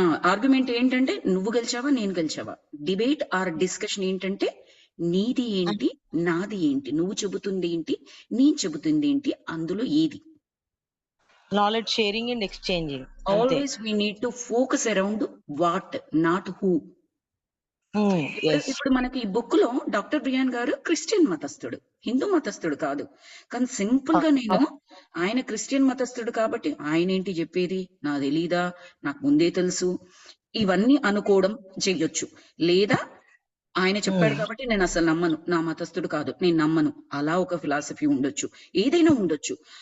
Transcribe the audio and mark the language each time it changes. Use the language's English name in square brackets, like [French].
[Telugu] Argument ఏంటంటే నువ్వు గెలిచావా నేను గెలిచావా. [English] debate or discussion [Telugu] ఏంటంటే నీది ఏంటి నాది ఏంటి, నువ్వు చెబుతుంది ఏంటి నేను చెబుతుంది ఏంటి, అందులో ఏది. [English] Knowledge sharing and exchanging. Always we need to focus around what, not who. [Telugu] ఇప్పుడు మనకి ఈ బుక్ లో డాక్టర్ బ్రియాన్ గారు క్రిస్టియన్ మతస్థుడు, హిందూ మతస్థుడు కాదు. కానీ సింపుల్ గా నేను ఆయన క్రిస్టియన్ మతస్థుడు కాబట్టి ఆయన ఏంటి చెప్పేది నాకు తెలీదా, నాకు ముందే తెలుసు, ఇవన్నీ అనుకోవడం చెయ్యొచ్చు. లేదా ఆయన చెప్పాడు కాబట్టి నేను అసలు నమ్మను, నా మతస్థుడు కాదు నేను నమ్మను, అలా ఒక ఫిలాసఫీ ఉండొచ్చు, ఏదైనా ఉండొచ్చు.